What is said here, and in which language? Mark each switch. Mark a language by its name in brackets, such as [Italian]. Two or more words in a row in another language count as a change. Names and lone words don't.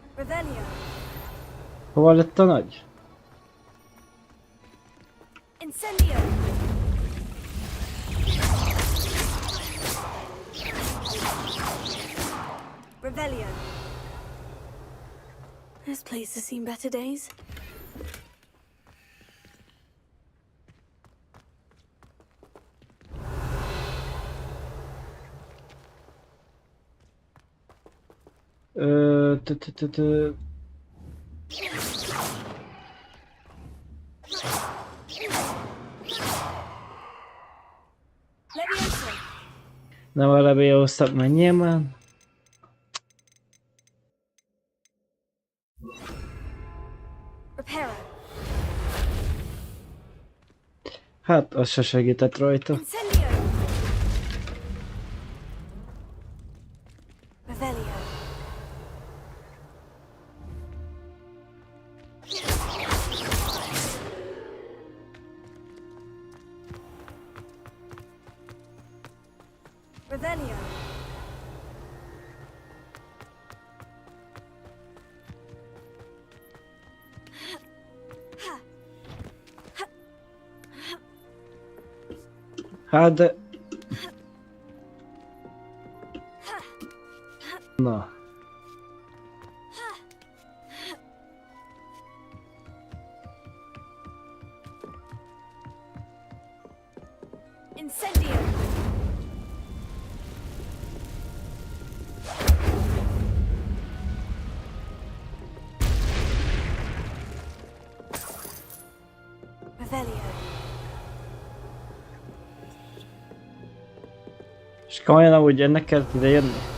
[Hungarian] Revelio. Hova lett a nagy? Incendio. Revelio. [English] This place has seen better days. Ö, t- t- t- t- [Hungarian] Leviosa. Nem a Leviosa, menjél már. Reparo. Hát, az se segített rajta. Incendio. Revelio. Revelio. Hát de... Na. Incendio. Revelio. És komolyan amúgy ennek kellett ide jönni?